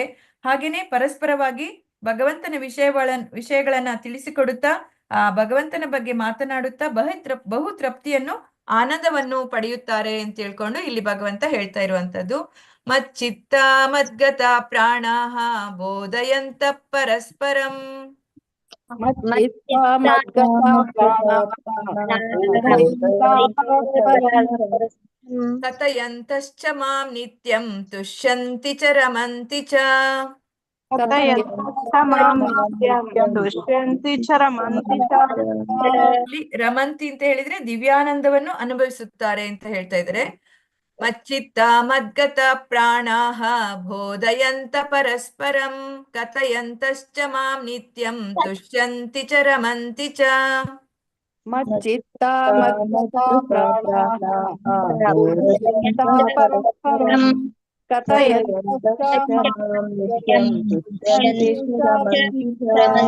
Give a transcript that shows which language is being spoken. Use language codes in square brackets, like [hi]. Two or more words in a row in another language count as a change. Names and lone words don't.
[kn] ಹಾಗೇನೆ ಪರಸ್ಪರವಾಗಿ ಭಗವಂತನ ವಿಷಯಗಳನ್ನ ತಿಳಿಸಿಕೊಡುತ್ತಾ, ಆ ಭಗವಂತನ ಬಗ್ಗೆ ಮಾತನಾಡುತ್ತಾ ಬಹು ತೃಪ್ತಿಯನ್ನು ಆನಂದವನ್ನು ಪಡೆಯುತ್ತಾರೆ ಅಂತ ಹೇಳ್ಕೊಂಡು ಇಲ್ಲಿ ಭಗವಂತ ಹೇಳ್ತಾ ಇರುವಂತದ್ದು. [sa] ಮಚ್ಚಿತ್ತ ಮದ್ಗತ ಪ್ರಾಣಾಃ ಬೋಧಯಂತ ಪರಸ್ಪರಂ ಕಥಯಂತಶ್ಚ ಮಾಂ ನಿತ್ಯಂ ತುಷ್ಯಂತಿ ಚ ರಮಂತಿ ಚ. [kn] ರಮಂತಿ ಅಂತ ಹೇಳಿದ್ರೆ ದಿವ್ಯಾನಂದವನ್ನು ಅನುಭವಿಸುತ್ತಾರೆ ಅಂತ ಹೇಳ್ತಾ ಇದ್ದಾರೆ. [sa] ಮಚ್ಚಿತ್ತ ಮದ್ಗತ ಪ್ರಾಣಾಃ ಬೋಧಯಂತ ಪರಸ್ಪರಂ ಕಥಯಂತಶ್ಚ ಮಾಂ ನಿತ್ಯಂ ತುಷ್ಯಂತಿ ಚ ರಮಂತಿ ಚ. ಮಚ್ಚಿತ್ತ ಮದ್ಗತ ಪ್ರಾಣಾಃ ಬೋಧಯಂತ ಪರಸ್ಪರಂ ಕಥಯಂತಶ್ಚ ಮಾಂ ನಿತ್ಯಂ ತುಷ್ಯಂತಿ ಚ ರಮಂತಿ ಚ.